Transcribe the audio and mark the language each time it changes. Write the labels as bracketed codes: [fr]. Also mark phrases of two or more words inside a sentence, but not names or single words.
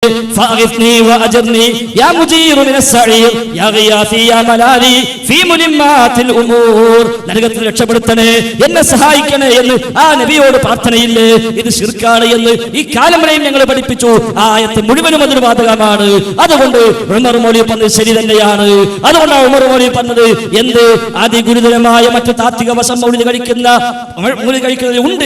[ar] فأغثني وأجرني يا مجير من السعير يا غياثي يا ملالي في ملمات الأمور [ml] നരകത്തിൽ രക്ഷപ്പെടുത്തണേ, എന്നെ സഹായിക്കണേ എന്ന് ആ നബിയോട് പ്രാർത്ഥനയില്ലേ? ഇത് ശിർക്കാണ് എന്ന് ഈ കാലം വരെയും ഞങ്ങൾ പഠിപ്പിച്ചു. ആ ആയത്ത് മുഴുവനും അതിന് ബാധകമാണ്. അതുകൊണ്ട് ഉമർ മൗലവി പറഞ്ഞത് ശരി തന്നെയാണ്. അതുകൊണ്ടാണ് ഉമർ മൗലവി പറഞ്ഞത് എന്ത് അതിഗുരുതരമായ മറ്റു താത്വിക വശം മൗലിദ് കഴിക്കുന്നത് ഉണ്ട്.